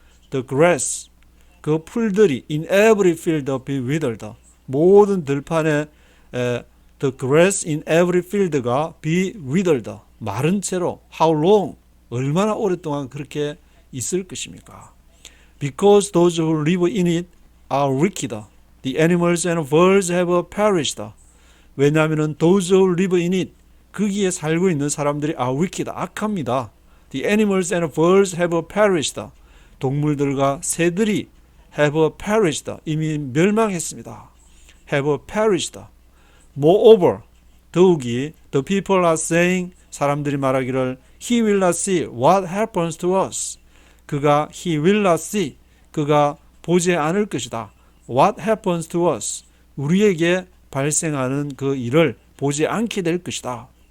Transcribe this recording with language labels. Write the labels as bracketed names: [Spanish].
[English] The grass, [Korean] 그 풀들이 [English] in every field be withered, [Korean] 모든 들판에 [English] the grass in every field가 be withered, [Korean] 마른 채로. [English] How long, [Korean] 얼마나 오랫동안 그렇게 있을 것입니까? [English] because those who live in it are wicked. The animals and birds have perished. [Korean] 왜냐하면 [English] those who live in it, [Korean] 거기에 살고 있는 사람들이 [English] are wicked, [Korean] 악합니다. [English] The animals and birds have perished. [Korean] 동물들과 새들이 [English] have perished, [Korean] 이미 멸망했습니다. [English] have perished. Moreover, [Korean] 더욱이 [English] the people are saying, [Korean] 사람들이 말하기를 [English] he will not see what happens to us. [Korean] 그가 [English] he will not see, [Korean] 그가 보지 않을 것이다. [English] What happens to us, [Korean] 우리에게 발생하는 그 일을 보지 않게 될 것이다.